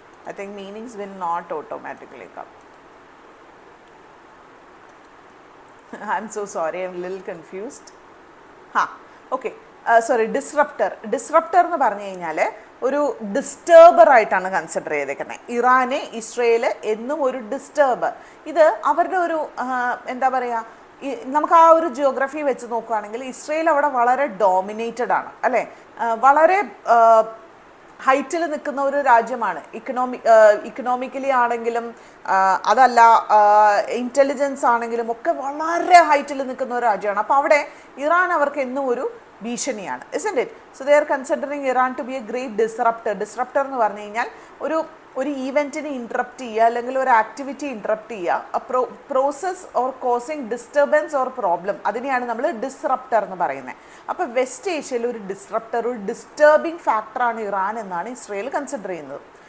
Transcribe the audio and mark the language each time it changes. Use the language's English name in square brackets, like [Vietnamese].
[English] I think meanings will not automatically come. I'm so sorry, I'm a little confused. [Malayalam] Okay, sorry, disrupter എന്ന് പറഞ്ഞു കഴിഞ്ഞാൽ ഒരു ഡിസ്റ്റർബർ ആയിട്ടാണ് consider ചെയ്തേക്കുന്നത്. ഇറാനെ ഇസ്രയേൽ എന്നും ഒരു ഡിസ്റ്റർബർ. ഇത് അവരുടെ ഒരു എന്താ പറയുക, നമുക്ക് ആ ഒരു ജിയോഗ്രഫി വെച്ച് നോക്കുകയാണെങ്കിൽ ഇസ്രയേൽ അവിടെ വളരെ ഡോമിനേറ്റഡ് ആണ് അല്ലേ. വളരെ ഹൈറ്റിൽ നിൽക്കുന്ന ഒരു രാജ്യമാണ്. ഇക്കണോമിക്കലി ആണെങ്കിലും അതല്ല ഇൻ്റലിജൻസ് ആണെങ്കിലും ഒക്കെ വളരെ ഹൈറ്റിൽ നിൽക്കുന്ന ഒരു രാജ്യമാണ്. അപ്പോൾ അവിടെ ഇറാൻ അവർക്ക് എന്നും ഒരു ഭീഷണിയാണ്, [English] isn't it? So they are considering Iran to be a great disruptor. [Malayalam] Disrupter എന്ന് പറഞ്ഞു കഴിഞ്ഞാൽ ഒരു ഈവൻറ്റിനെ ഇൻട്രപ്റ്റ് ചെയ്യുക അല്ലെങ്കിൽ ഒരു ആക്ടിവിറ്റി ഇൻട്രപ്റ്റ് ചെയ്യുക, [English] process or causing disturbance or problem, [Malayalam] അതിനെയാണ് നമ്മൾ ഡിസ്റപ്റ്റർ എന്ന് പറയുന്നത്. അപ്പോൾ വെസ്റ്റ് ഏഷ്യയിൽ ഒരു ഡിസ്റപ്റ്റർ, ഒരു ഡിസ്റ്റർബിങ് ഫാക്ടറാണ് ഇറാൻ എന്നാണ് ഇസ്രയേൽ കൺസിഡർ ചെയ്യുന്നത്.